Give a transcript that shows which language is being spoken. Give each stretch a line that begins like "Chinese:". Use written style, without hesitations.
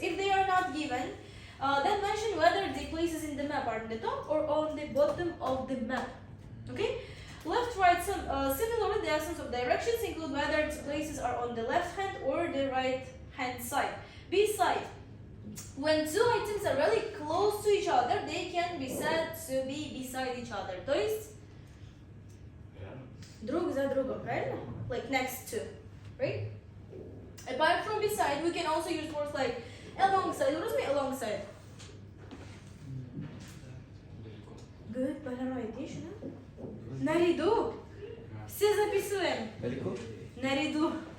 English: If they are not given, then mention whether the places in the map are on the top or on the bottom of the map. Okay? Left, right, similarly, the absence of directions include whether the places are on the left hand or the right hand side. Beside. When two items are really close to each other, they can be said to be beside each other.
Russian: То есть друг за другом, правильно?
English: Like next to, right? Apart from beside, we can also use words like alongside. What does it mean alongside? Good, Polaroid,
Russian: наряду. Все записываем. Далеко? Наряду.